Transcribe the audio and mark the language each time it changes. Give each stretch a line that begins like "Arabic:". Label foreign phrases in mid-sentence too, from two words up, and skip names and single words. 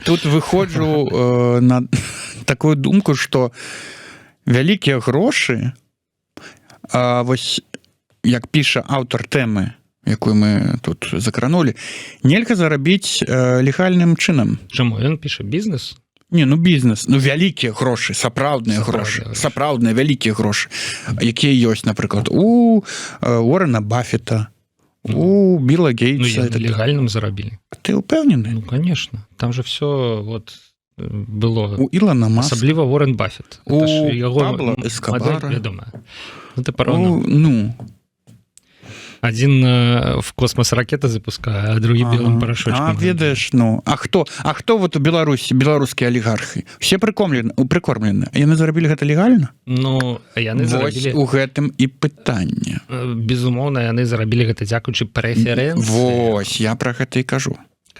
Belarusian: Тут выходжу на такую думку, што вялікія грошы, вось як піша аўтар тэмы, якую мы тут закранули, нельга зарабіць легальным чынам. Чаму? Ён піша бізнес? Не, ну бізнес, ну вялікія грошы, сапраўдныя грошы, сапраўдныя вялікія грошы, якія ёсць, напрыклад, у Уоррена Баффета, у Билла Гейтса. Ну, легальным зарабілі. Ты упэўнены? Ну,
Russian: конечно. Там же все вот было.
Belarusian: У Ілона Маска. Асабліва Уоррен Баффет. У Пабло Эскобара. Вядомая. Ну, ты параўнаў. Ну.
Russian: Один в космос ракеты
Belarusian: запускае, а другі белым парашочкам. А ведаеш, ну, а хто вот у Беларусі, беларускія алігархі?
Russian: Все прикормлены.
Belarusian: Яны зарабілі гэта легальна? Ну, яны зарабілі... Вось у гэтым і пытанне. Безумоўна, яны зарабілі гэта дзякуючы прэферэнцыям. Вось, я пра гэта і кажу.